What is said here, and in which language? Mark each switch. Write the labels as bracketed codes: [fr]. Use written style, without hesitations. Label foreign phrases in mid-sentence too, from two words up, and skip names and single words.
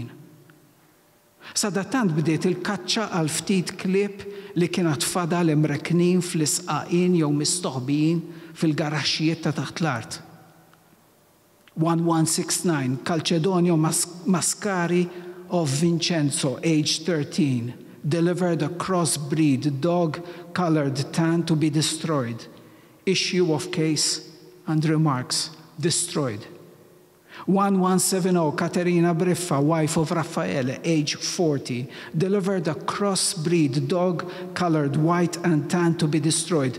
[mt] Sadattant bdiet il-kaċċa għal ftit klieb li kienet tfadal imreknin fl-isqaqin jew mistoħbijin fil-garaxxijiet ta' taħt l-art. [en] 1169 Calcedonio Mascari of Vincenzo, age 13, delivered a crossbreed dog-colored tan to be destroyed. Issue of case and remarks destroyed. 1170 Caterina Briffa, wife of Raffaele, age 40, delivered a crossbreed dog colored white and tan to be destroyed.